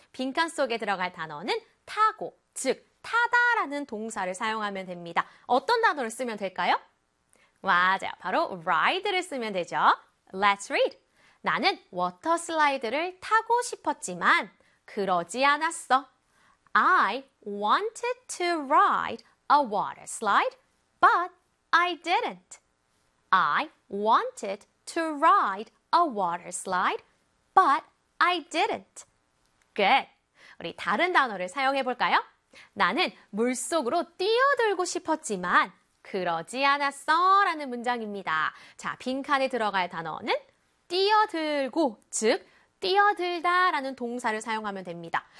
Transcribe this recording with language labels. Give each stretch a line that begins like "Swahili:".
Korean: 빈칸 속에 들어갈 단어는 타고, 즉 타다라는 동사를 사용하면 됩니다. 어떤 단어를 쓰면 될까요? 맞아요. 바로 ride를 쓰면 되죠.
English: Let's read.
Korean: 나는 워터 슬라이드를 타고 싶었지만 그러지 않았어.
English: I wanted to ride a water slide, but I didn't. I wanted to ride a water slide, but I didn't. Good.
Korean: 우리 다른 단어를 사용해 볼까요? 나는 물속으로 뛰어들고 싶었지만 그러지 않았어 라는 문장입니다. 자, 빈칸에 들어갈 단어는 뛰어들고, 즉, 뛰어들다 라는 동사를 사용하면 됩니다.